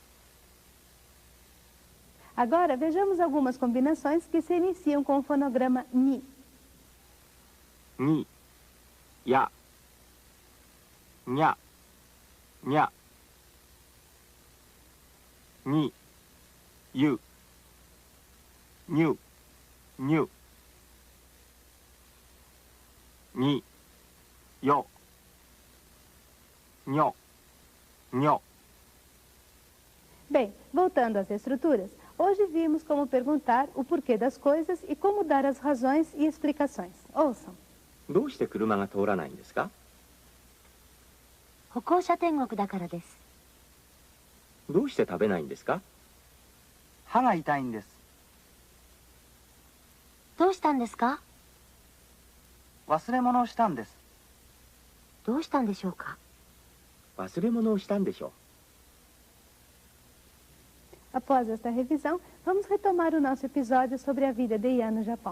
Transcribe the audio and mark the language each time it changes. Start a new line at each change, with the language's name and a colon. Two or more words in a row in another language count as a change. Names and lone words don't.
Portuguese: Agora vejamos algumas combinações que se iniciam com o fonograma ni.
Japanese: に、や、にゃ、にゃ、に、ゆ、にゅ、にゅ、に、よ、にょ、にょ。
Portuguese: Bem, voltando às estruturas, hoje vimos como perguntar o porquê das coisas e como dar as razões e explicações. Ouçam.
Japanese: どうして車が通らないんですか？歩行者天国だからです。どうして食べないんですか？歯が痛いんです。どうしたんですか？忘れ物をしたんです。どうしたんでしょうか。忘れ物をしたんでしょう。
Portuguese: Após esta revisão, vamos retomar o nosso episódio sobre a vida de Ian no Japão.